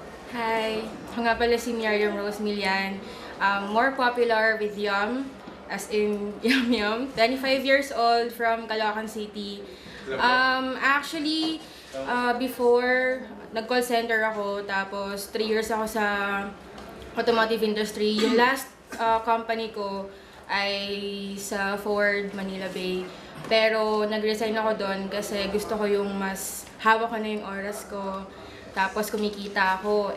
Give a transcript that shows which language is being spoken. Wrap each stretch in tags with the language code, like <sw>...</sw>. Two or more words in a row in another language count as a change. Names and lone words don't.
<tl>Hi, ako nga pala si Miriam Rose Milian.</tl> <en>More popular with Yum, as in Yum Yum. 25 years old from Caloocan City.</en> <tl>Before, nag-call center ako, tapos 3 years ako sa</tl> <en>automotive industry.</en> <tl>Yung last company ko ay sa Ford, Manila Bay. Pero nag-resign ako doon kasi gusto ko yung mas hawak ko na yung oras ko. Tapos kumikita ako.</tl>